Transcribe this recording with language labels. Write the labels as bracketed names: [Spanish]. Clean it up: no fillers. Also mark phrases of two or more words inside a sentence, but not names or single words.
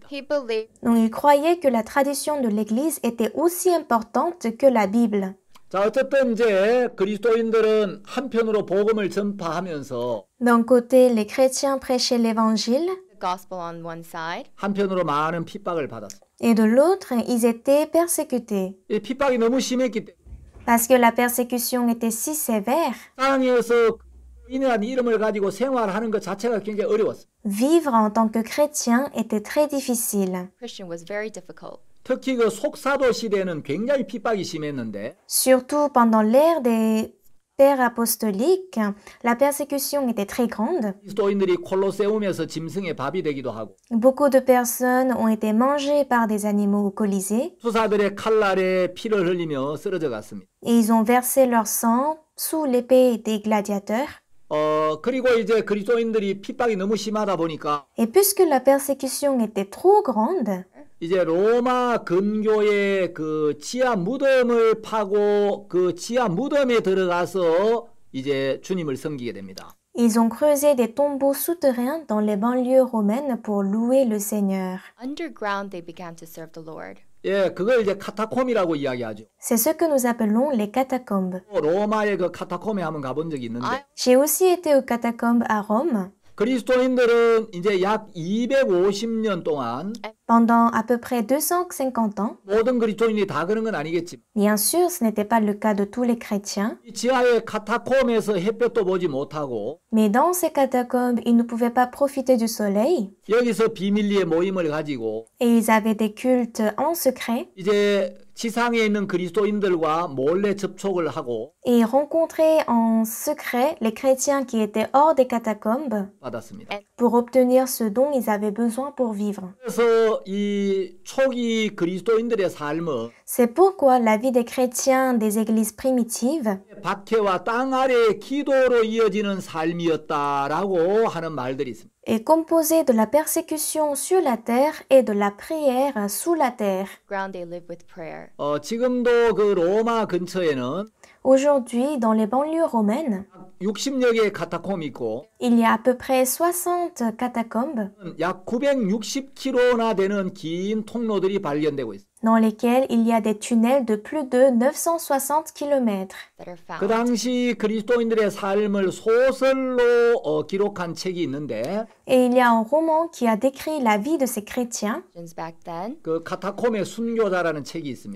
[English] he believed [French] Donc il croyait que la tradition de l'Église était aussi importante que la Bible. [Korean] 자, 어쨌든 이제 그리스도인들은 한편으로 복음을 전파하면서 [French] D'un côté, les chrétiens prêchaient l'Évangile, [English] the gospel on one side, [Korean] 한편으로 많은 핍박을 받았어요. [French] et de l'autre, ils étaient persécutés. [Korean] 이 핍박이 너무 심했기 때문에 [French] Parce que la persécution était si sévère, [Korean] 땅에서 그리스도인이라는 이름을 가지고 생활하는 것 자체가 굉장히 어려웠어요. [French] vivre en tant que chrétien était très difficile. [English] Christian was very difficult. [Korean] 특히 그 속사도 시대는 굉장히 핍박이 심했는데 [French] Surtout pendant l'ère des pères apostoliques, la persécution était très grande. [Korean] 그리스도인들이 콜로세움에서 짐승의 밥이 되기도 하고 [French] Beaucoup de personnes ont été mangées par des animaux au Colisée [Korean] 수사들의 칼날에 피를 흘리며 쓰러져 갔습니다. [French] et ils ont versé leur sang sous l'épée des gladiateurs. [Korean] 그리고 이제 그리스도인들이 핍박이 너무 심하다 보니까 [French] Et puisque la persécution était trop grande, [Korean] 이제 로마 근교의 그 지하 무덤을 파고 그 지하 무덤에 들어가서 이제 주님을 섬기게 됩니다. [French] ils ont creusé des tombeaux souterrains dans les banlieues romaines pour louer le Seigneur. [English] Underground, they began to serve the Lord. [Korean] 예, 그걸 이제 카타콤이라고 이야기하죠. [French] C'est ce que nous appelons les catacombes. [Korean] 로마의 그 카타콤에 한번 가본 적이 있는데 [French] J'ai aussi été aux catacombes à Rome. [Korean] 그리스도인들은 이제 약 250년 동안 [French] Pendant à peu près 250 ans, [Korean] 모든 그리스도인이 다 그런 건 아니겠지만 [French] bien sûr, ce n'était pas le cas de tous les chrétiens, [Korean] 이 지하의 카타콤에서 햇볕도 보지 못하고 [French] mais dans ces catacombes, ils ne pouvaient pas profiter du soleil [Korean] 여기서 비밀리에 모임을 가지고 [French] et ils avaient des cultes en secret [Korean] 이제 지상에 있는 그리스도인들과 몰래 접촉을 하고 [French] et ils rencontraient en secret les chrétiens qui étaient hors des catacombes [Korean] 받았습니다. [French] pour obtenir ce dont ils avaient besoin pour vivre. [Korean] 그래서 이 초기 그리스도인들의 삶은 [French] C'est pourquoi la vie des chrétiens des églises primitives [Korean] 박해와 땅 아래의 기도로 이어지는 삶이었다라고 하는 말들이 있습니다. [French] est composée de la persécution sur la terre et de la prière sous la terre. [English] Ground, they live with prayer. [Korean] 지금도 그 로마 근처에는 [French] Aujourd'hui, dans les banlieues romaines, [Korean] 60여 개의 카타콤이 있고 [French] il y a à peu près 60 catacombes [Korean] 약 960km나 되는 긴 통로들이 발견되고 있습니다. [French] dans lesquels il y a des tunnels de plus de 960 km. [English] That are found. [Korean] 그 당시 그리스도인들의 삶을 소설로 기록한 책이 있는데 [French] Et il y a un roman qui a décrit la vie de ces chrétiens. [English] Christians back then. [Korean] 그 카타콤의 순교자라는 책이 있습니다.